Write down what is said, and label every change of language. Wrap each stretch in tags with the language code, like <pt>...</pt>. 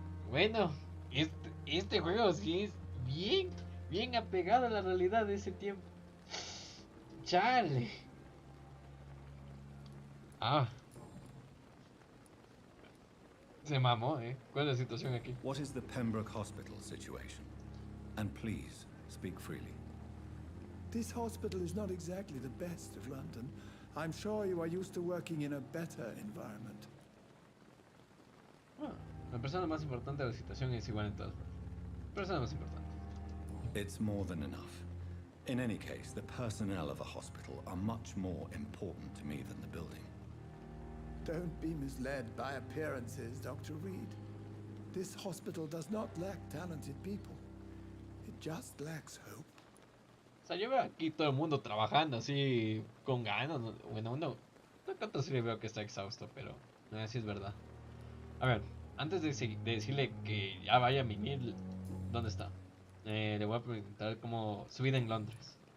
<es>Bueno, este juego sí es bien apegado a la realidad de ese tiempo. Chale. Ah. Se mamó, ¿Cuál es la situación aquí?</es> <en>What is the Pembroke Hospital situation? And please, speak freely. This hospital is not exactly the best of London. I'm sure you are used to working in a better environment.</en> <es>La persona más importante de la situación es igual en todas partes. Persona más importante.</es> <en>It's more than enough. In any case, the personnel of a hospital are much more important to me than the building. Don't be misled by appearances, Dr. Reed. This hospital does not lack talented people. It just lacks hope.</en> <es>O sea, yo veo aquí todo el mundo trabajando así con ganas. Bueno, no tanto sí le veo que está exhausto, pero sí es verdad. A ver, antes de decirle que ya vaya a mimir, ¿dónde está? Le voy a preguntar cómo su vida en Londres.</es>